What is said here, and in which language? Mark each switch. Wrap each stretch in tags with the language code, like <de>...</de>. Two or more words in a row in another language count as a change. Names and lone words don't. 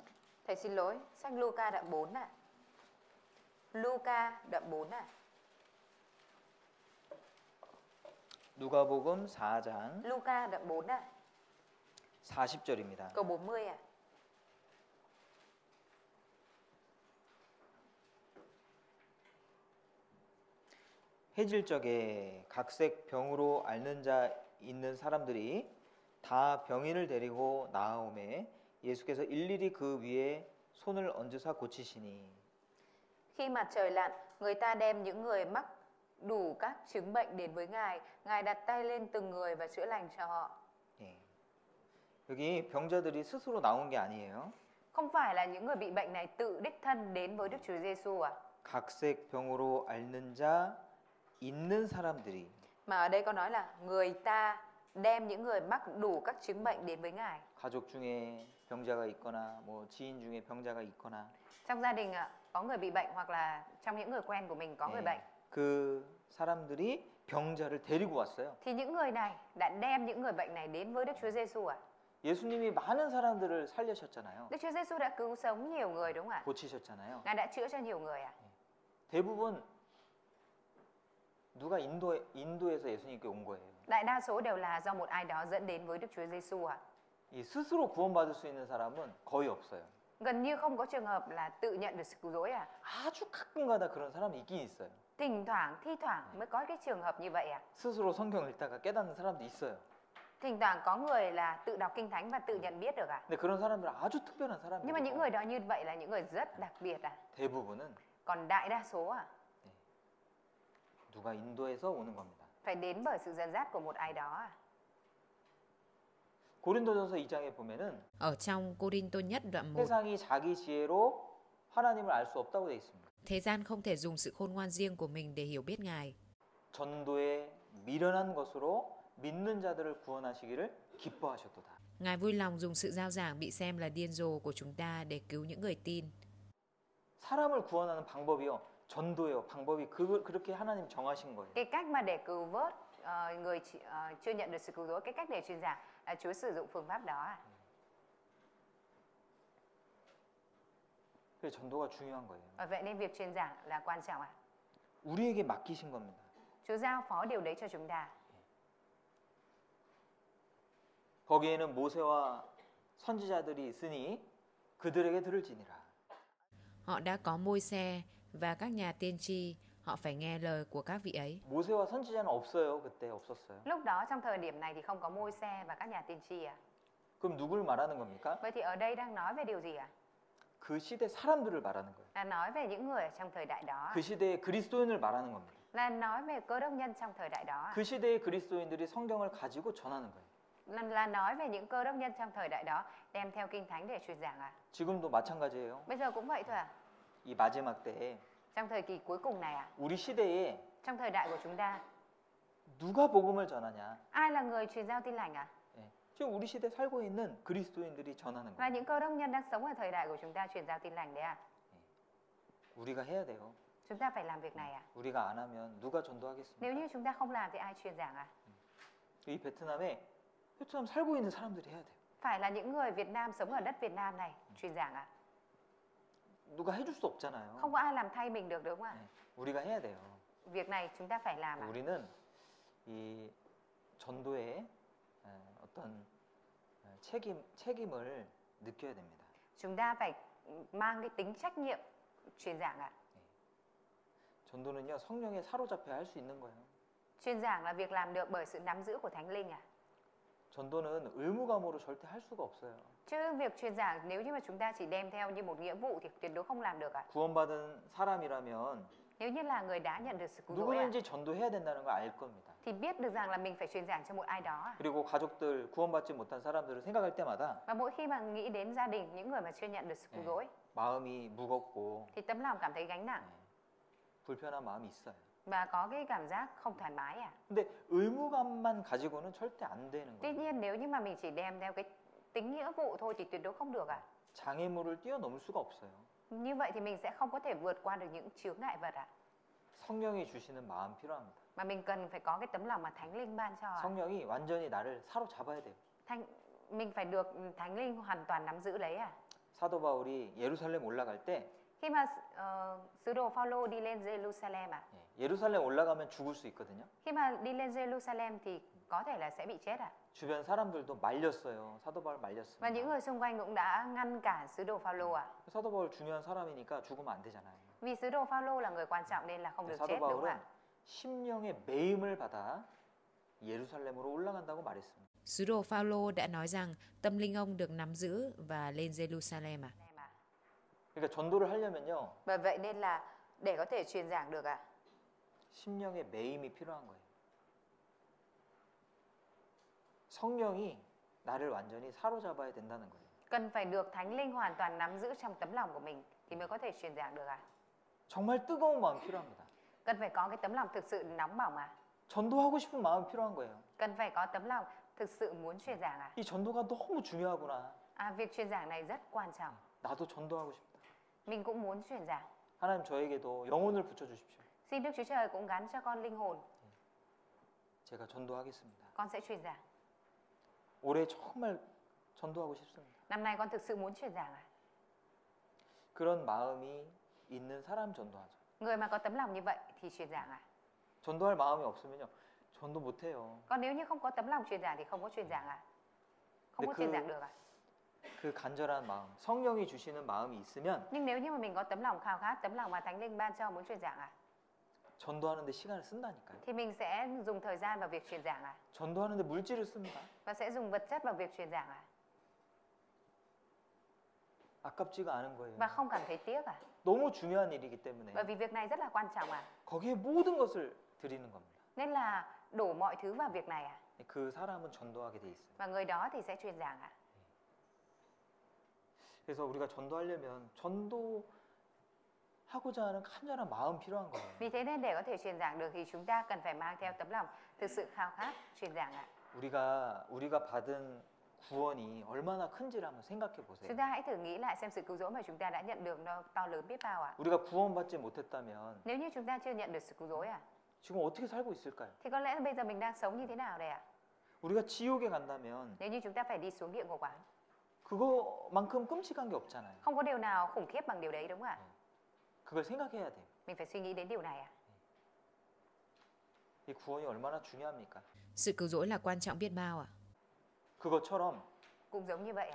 <vi>Thầy xin lỗi, sách Luca đoạn 4 ạ. Luca đoạn 4 ạ.</vi> <ko>누가복음 4장</ko> <vi>Luca đoạn 4 ạ.</vi> <ko>40절입니다.</ko> <vi>Câu 40 ạ.</vi> <ko>해질 적에 각색 병으로 앓는 자 있는 사람들이 다 병인을 데리고 나아오매 예수께서 일일이 그 위에 손을 얹으사 고치시니.</ko> <vi>Khi mặt trời lặn, người ta đem những người mắc đủ các chứng bệnh đến với Ngài. Ngài đặt tay lên từng người và chữa lành cho họ.</vi> <ko>예. 여기 병자들이 스스로 나온 게 아니에요.</ko> <vi>Không phải là những người bị bệnh này tự đích thân đến với Đức Chúa Giêsu ạ.</vi> <ko>각색 병으로 앓는 자 있는 사람들이.</ko> <vi>Mà ở đây có nói là người ta đem những người mắc đủ các chứng bệnh đến với Ngài.</vi> <ko>가족 중에 병자가 있거나 뭐 지인 중에 병자가 있거나</ko> <vi>Trong gia đình có người bị bệnh hoặc là trong những người quen của mình có người bệnh.</vi> <ko>그 사람들이 병자를 데리고 왔어요.</ko> <vi>Thì những người này đã đem những người bệnh này đến với Đức Chúa Giêsu ạ.</vi> <ko>예수님이 많은 사람들을 살리셨잖아요.</ko> <vi>Đức Chúa Giêsu đã cứu sống nhiều người đúng không ạ?</vi> <ko>고치셨잖아요.</ko> <vi>Ngài đã chữa cho nhiều người ạ.</vi> <ko>대부분 누가 인도에서 예수님께 온 거예요.</ko> <vi>Đại đa số đều là do một ai đó dẫn đến với Đức Chúa Giêsu ạ.</vi> <ko>이 스스로 구원받을 수 있는 사람은 거의 없어요.</ko> <vi>Gần như không có trường hợp là tự nhận được sự cứu rỗi ạ.</vi> <ko>아주 가끔가다 그런 사람이 있긴 있어요.</ko> <vi>Thỉnh thoảng, thi thoảng mới có cái trường hợp như vậy ạ.</vi> <ko>스스로 성경 읽다가 깨닫는 사람도 있어요.</ko> <vi>Thỉnh thoảng có người là tự đọc Kinh Thánh và tự nhận biết được ạ.</vi> <ko>근데 그런 사람들은 아주 특별한</ko> <vi>Nhưng mà những</vi> <ko>사람들이고</ko> <vi>người đó như vậy là những người rất đặc biệt ạ.</vi> <ko>대부분은</ko> <vi>Còn đại đa số ạ,</vi> <ko>누가 인도에서 오는 겁니다.</ko> <vi>phải đến bởi sự dẫn dắt của một ai đó ạ.</vi> <ko>고린도전서 2장에 보면은</ko> <vi>Ở trong Cô-rin-tô nhất đoạn 1,</vi> <ko>세상이 자기 지혜로 하나님을 알 수 없다고 되어 있습니다.</ko> <vi>thế gian không thể dùng sự khôn ngoan riêng của mình để hiểu biết Ngài.</vi> <ko>전도에 미련한 것으로 믿는 자들을 구원하시기를 기뻐하셨도다.</ko> <vi>Ngài vui lòng dùng sự giao giảng bị xem là điên rồ của chúng ta để cứu những người tin.</vi> <ko>사람을 구원하는 방법이요. 전도예요. 방법이 그렇게 하나님 정하신 거예요.</ko> <vi>Cái cách mà để cứu vớt người chưa nhận được sự cứu rỗi, cái cách để truyền giảng là Chúa sử dụng phương pháp đó.</vi> <ko>그래서 전도가 중요한 거예요.</ko> <vi>Vậy nên việc truyền giảng là quan trọng ạ.</vi> <ko>우리에게 맡기신 겁니다.</ko> <vi>Chúa giao phó điều đấy cho chúng ta.</vi> <ko>거기에는 모세와 선지자들이 있으니 그들에게 들을지니라.</ko> <vi>Họ đã có Môi-se và các nhà tiên tri, họ phải nghe lời của các vị ấy.</vi> <ko>모세와 선지자는 없어요. 그때 없었어요.</ko> <vi>Lúc đó trong thời điểm này thì không có Môi-se và các nhà tiên tri ạ.</vi> <ko>그럼 누굴 말하는 겁니까?</ko> <vi>Vậy thì ở đây đang nói về điều gì ạ?</vi> <ko>그 시대 사람들을 말하는 거예요.</ko> <vi>Là nói về những người ở trong thời đại đó.</vi> <ko>그 시대의 그리스도인을 말하는 겁니다.</ko> <vi>Là nói về cơ đốc nhân trong thời đại đó.</vi> <ko>그 시대의 그리스도인들이 성경을 가지고 전하는 거예요.</ko> <vi>Là nói về những cơ đốc nhân trong thời đại đó đem theo kinh thánh để truyền giảng ạ.</vi> <ko>지금도 마찬가지예요.</ko> <vi>Bây giờ cũng vậy thôi ạ.</vi> <ko>이 마지막 때에</ko> <vi>Trong thời kỳ cuối cùng này ạ.</vi> <ko>우리 시대에</ko> <vi>Trong thời đại của chúng ta,</vi> <ko>누가 복음을 전하냐?</ko> <vi>ai là người truyền giao tin lành ạ?</vi> <ko>예. 지금 우리 시대 살고 있는 그리스도인들이 전하는</ko> <vi>Là</vi> <ko>거예요.</ko> <vi>những cơ đốc nhân đang sống ở thời đại của chúng ta truyền giao tin lành đấy ạ.</vi> <ko>우리가 해야 돼요.</ko> <vi>Chúng ta phải làm việc này ạ.</vi> <ko>우리가 안 하면 누가 전도하겠습니까?</ko> <vi>Nếu như chúng ta không làm thì ai truyền giảng ạ?</vi> <ko>이 베트남 살고 있는 사람들이 해야 돼요.</ko> <vi>Phải là những người Việt Nam sống ở đất Việt Nam này truyền giảng ạ.</vi> <ko>누가 해줄 수 없잖아요.</ko> <vi>Không có ai làm thay mình được đúng không ạ?</vi> <ko>예. 우리가 해야 돼요.</ko> <vi>Việc này chúng ta phải làm ạ.</vi> <ko>우리는 이 전도의 어떤 책임을 느껴야 됩니다.</ko> <vi>Chúng ta phải mang cái tính trách nhiệm truyền giảng ạ.</vi> <ko>전도는요 성령에 사로잡혀 할 수 있는 거예요.</ko> <vi>Truyền giảng là việc làm được bởi sự nắm giữ của Thánh Linh ạ.</vi> <ko>전도는 의무감으로 절대 할 수가 없어요.</ko> <vi>Chứ việc truyền giảng nếu như mà chúng ta chỉ đem theo như một nghĩa vụ thì tuyệt đối không làm được ạ.</vi> <ko>구원받은 사람이라면</ko> <vi>Nếu như là người đã nhận được sự cứu rỗi ạ,</vi> <ko>누구든지 전도해야 된다는 걸 알 겁니다.</ko> <vi>thì biết được rằng là mình phải truyền giảng cho một ai đó ạ.</vi> <ko>그리고 가족들 구원받지 못한 사람들을 생각할 때마다</ko> <vi>Và mỗi khi mà nghĩ đến gia đình những người mà chưa nhận được sự cứu rỗi</vi> <ko>마음이 무겁고</ko> <vi>thì tấm lòng cảm thấy gánh nặng</vi> <ko>불편한 마음이 있어요.</ko> <vi>và có cái cảm giác không thoải mái ạ.</vi> <ko>근데 의무감만 가지고는 절대 안 되는</ko> <vi>Tuy</vi> <ko>거예요.</ko> <vi>nhiên nếu như mà mình chỉ đem theo cái tính nghĩa vụ thôi thì tuyệt đối không được ạ.</vi> <ko>장애물을 뛰어넘을 수가 없어요.</ko> <vi>Như vậy thì mình sẽ không có thể vượt qua được những chướng ngại vật ạ.</vi> <ko>성령이 주시는 마음 필요합니다.</ko> <vi>Mà mình cần phải có cái tấm lòng mà Thánh Linh ban cho ạ.</vi> <ko>성령이 완전히 나를 사로잡아야 돼요.</ko> <vi>Mình phải được Thánh Linh hoàn toàn nắm giữ lấy ạ.</vi> <ko>사도 바울이 예루살렘 올라갈 때</ko> <vi>Khi mà sứ đồ Phaolô đi lên Jerusalem ạ.</vi> <ko>예루살렘 올라가면 죽을 수 있거든요.</ko> <vi>Khi mà đi lên Jerusalem thì có thể là sẽ bị chết ạ.</vi> <ko>주변 사람들도 말렸어요. 사도 바울 말렸습니다.</ko> <vi>Và những người xung quanh cũng đã ngăn cản sứ đồ Phaolô ạ.</vi> <ko>사도 바울 중요한 사람이니까 죽으면 안 되잖아요.</ko> <vi>Vì sứ đồ Phaolô là người quan trọng nên là không được</vi> <ko>사도</ko> <vi>chết đúng không</vi> <ko>바울은</ko> <vi>ạ?</vi> <ko>심령의 매임을 받아 예루살렘으로 올라간다고 말했습니다.</ko> <vi>Sứ đồ Phaolô đã nói rằng tâm linh ông được nắm giữ và lên Jerusalem à.</vi> <ko>그러니까 전도를 하려면요.</ko> <vi>Bởi vậy nên là để có thể truyền giảng được ạ,</vi> <ko>심령의 매임이 필요한 거예요. 성령이 나를 완전히 사로잡아야 된다는 거예요.</ko> <vi>cần phải được Thánh Linh hoàn toàn nắm giữ trong tấm lòng của mình thì mới có thể truyền giảng được ạ.</vi> <ko>정말 뜨거운 마음 필요합니다.</ko> <vi>Cần phải có cái tấm lòng thực sự nóng bỏng ạ.</vi> <ko>전도하고 싶은 마음 필요한 거예요.</ko> <vi>Cần phải có tấm lòng thực sự muốn truyền giảng ạ.</vi> <ko>이 전도가 너무 중요하구나.</ko> <vi>Việc truyền giảng này rất quan trọng.</vi> <ko>나도 전도하고 싶다.</ko> <vi>Mình cũng muốn truyền giảng.</vi> <ko>하나님 저에게도 영혼을 붙여주십시오.</ko> <vi>Xin Đức Chúa Trời cũng gắn cho con linh hồn.</vi> <ko>제가 전도하겠습니다.</ko> <vi>Con sẽ truyền giảng.</vi> <ko>올해 정말 전도하고 싶습니다.</ko> <vi>Năm nay con thực sự muốn truyền giảng ạ.</vi> <ko>그런 마음이 있는 사람 전도하죠.</ko> <vi>Người mà có tấm lòng như vậy thì truyền giảng ạ.</vi> <ko>전도할 마음이 없으면요. 전도 못 해요.</ko> <vi>Còn nếu như không có tấm lòng truyền giảng thì không có truyền giảng ạ. Không có truyền giảng được ạ.</vi> <ko>그 간절한 마음, 성령이 주시는 마음이 있으면</ko> <vi>Nhưng nếu như mà mình có tấm lòng khao khát, tấm lòng mà Thánh Linh ban cho muốn truyền giảng ạ,</vi> <ko>전도하는데 시간을 쓴다니까요.</ko> <vi>thì mình sẽ dùng thời gian vào việc truyền giảng ạ.</vi> <ko>전도하는데 물질을 씁니다.</ko> <vi>Và sẽ dùng vật chất vào việc truyền giảng ạ.</vi> <ko>아깝지가 않은 거예요.</ko> <vi>Và không cảm thấy tiếc ạ.</vi> <ko>너무 중요한 일이기 때문에</ko> <vi>Bởi vì việc này rất là quan trọng ạ.</vi> <ko>거기에 모든 것을 드리는 겁니다.</ko> <vi>Nên là đổ mọi thứ vào việc này ạ.</vi> <ko>그 사람은 전도하게 돼 있어요.</ko> <vi>Và người đó thì sẽ truyền giảng ạ.</vi> <ko>그래서 우리가 전도하려면 전도하고자 하는 간절한 마음 필요한 거예요.</ko> <vi>Vì thế nên để có thể truyền giảng được thì chúng ta cần phải mang theo tấm lòng thực sự khao khát truyền giảng ạ.</vi> <ko>우리가 받은 구원이 얼마나 큰지를 한번 생각해 보세요.</ko> <vi>Chúng ta hãy thử nghĩ lại xem sự cứu rỗi mà chúng ta đã nhận được nó to lớn biết bao ạ.</vi> <ko>우리가 구원받지 못했다면</ko> <vi>Nếu như chúng ta chưa nhận được sự cứu rỗi</vi> <ko>지금 어떻게 살고 있을까요?</ko> <vi>thì có lẽ bây giờ mình đang sống như thế nào đây ạ?</vi> <ko>우리가 지옥에 간다면</ko> <vi>Nếu như chúng ta phải đi xuống địa ngục</vi> <ko>그거만큼 끔찍한 게 없잖아요.</ko> <vi>không có điều nào khủng khiếp bằng điều đấy đúng không ạ?</vi> <ko>그걸 생각해야 돼요.</ko> <vi>Mình phải suy nghĩ đến điều này ạ.</vi> <ko>이 구원이 얼마나 중요합니까?</ko> <vi>Sự cứu rỗi là quan trọng biết bao ạ.</vi> <ko>그것처럼</ko> <vi>Cũng giống như vậy ạ.</vi>